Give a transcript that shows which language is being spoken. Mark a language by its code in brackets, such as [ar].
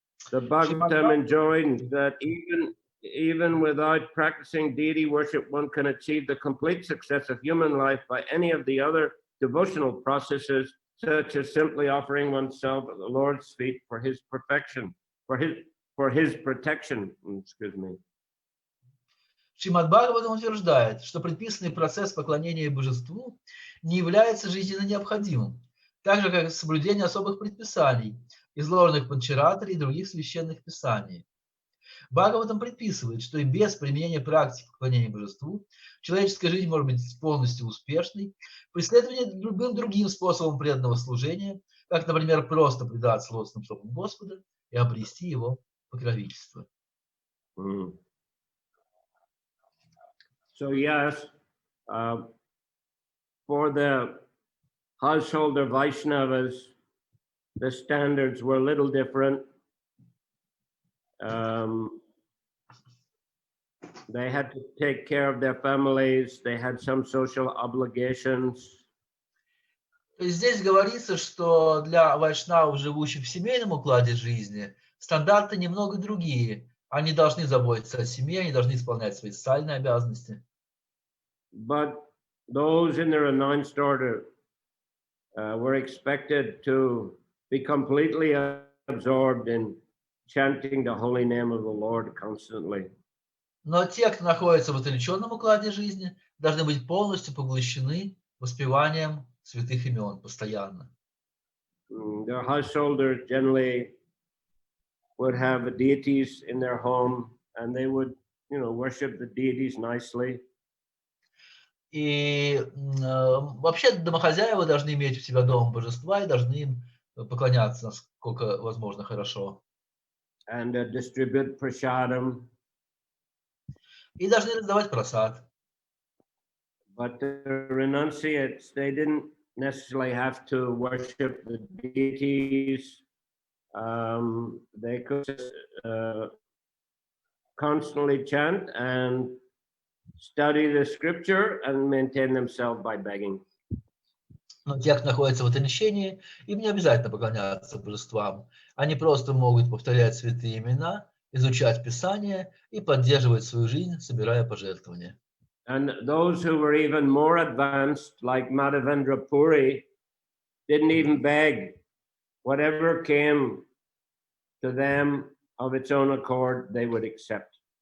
[en] The Bhagavatam enjoins that even without practicing deity worship, one can achieve the complete success of human life by any of the other devotional processes, such as simply offering oneself at the Lord's feet for his perfection, for his protection. Excuse me. [ru] Шримад Бхагаватам утверждает, что предписанный процесс поклонения божеству не является жизненно необходимым, так же, как и соблюдение особых предписаний, изложенных в Панчаратре и других священных писаниях. Бхагаватам предписывает, что и без применения практики поклонения божеству человеческая жизнь может быть полностью успешной при следовании любым другим способом преданного служения, как, например, просто предаться лотосным стопам Господа и обрести его покровительство. [en] So yes, for the householder Vaishnavas, the standards were a little different. They had to take care of their families. They had some social obligations. [ru] То есть здесь говорится, что для вайшнавов, живущих в семейном укладе жизни, стандарты немного другие. Они должны заботиться о семье, они должны исполнять свои социальные обязанности. [en] But those in the renounced order were expected to be completely absorbed in chanting the holy name of the Lord constantly. [ru] Но те, кто находится в отреченном укладе жизни, должны быть полностью поглощены воспеванием святых имен постоянно. [en] Their householders generally would have deities in their home, and they would, worship the deities nicely. [ru] И вообще домохозяева должны иметь у себя дома божества и должны им поклоняться, насколько возможно, хорошо. [en] And distribute prasadam. [ru] И должны раздавать просад. [en] But the renunciates, they didn't necessarily have to worship the deities. They could constantly chant and study the scripture and maintain themselves by begging. [ru] Но те, кто находится в отречении, им не обязательно поклоняться божествам. Они просто могут повторять святые имена, изучать Писание и поддерживать свою жизнь, собирая пожертвования. [en] And those who were even more advanced, like Madhavendra Puri, didn't even beg. Whatever came to them of its own accord, they would accept.